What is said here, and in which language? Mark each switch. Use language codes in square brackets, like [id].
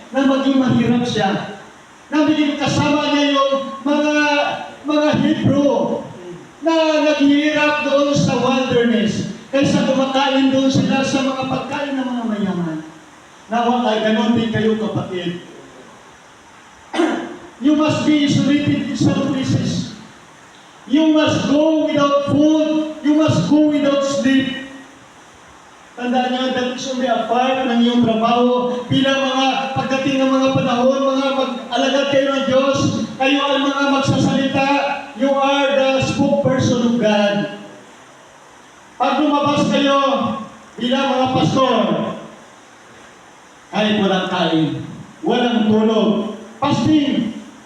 [tl] Na maging mahirap siya. Na maging kasama niya yung mga Hebrew na naghihirap doon sa wilderness kaysa kumakain doon sila sa mga pagkain ng mga mayaman. Nawa ay ganon din kayo kapatid. [en] You must be isolated in some places. You must go without food. You must go without sleep. [tl] Tandaan nyo, [en] that is only a part [tl] ng iyong trabaho. Bilang mga pagdating ng mga panahon, mga mag-alagad kayo ng Diyos, kayo ang mga magsasalita, [en] you are the spokesperson of God. [tl] Pag lumabas kayo bilang mga pastor, kahit walang kain, walang tulog, fasting.